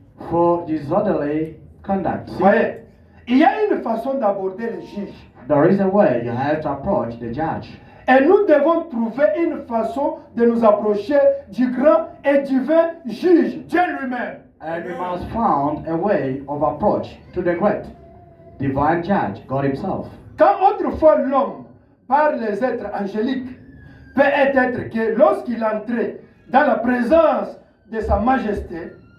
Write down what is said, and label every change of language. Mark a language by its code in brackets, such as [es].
[en] For disorderly conduct. See? [fr] voyez, il y a une façon d'aborder le juge. [en] There is a way you have to approach the judge. [fr] Et nous devons trouver une façon de nous approcher du grand et divin juge, Dieu lui-même. [en] And we must find a way of approach to the great divine judge, God himself. [fr] Quand autrefois l'homme, par les êtres angéliques, peut être que lorsqu'il entrait dans la présence de sa majesté,